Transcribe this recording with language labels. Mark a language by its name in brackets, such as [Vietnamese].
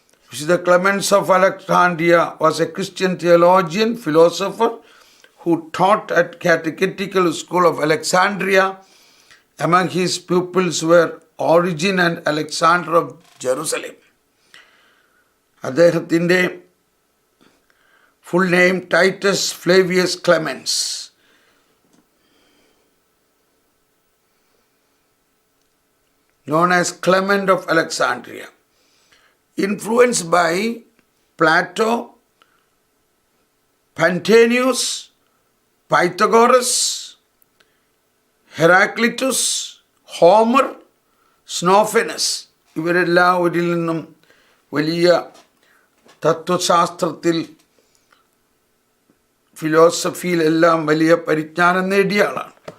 [English] വിശുദ്ധ Clemens of Alexandria was a Christian theologian, philosopher who taught at Catechetical School of Alexandria. Among his pupils were Origen and Alexander of Jerusalem. [Malayalam] അദ്ദേഹത്തിൻ്റെ full name Titus Flavius Clemens. [English] Known as Clement of Alexandria. Influenced by Plato, Pantanius, Pythagoras, Heraclitus, Homer, Xenophanes, [Malayalam] ഇവരെല്ലാവരിൽ നിന്നും വലിയ തത്വശാസ്ത്രത്തിൽ, ഫിലോസഫിയിലെല്ലാം വലിയ പരിജ്ഞാനം നേടിയ ആളാണ്.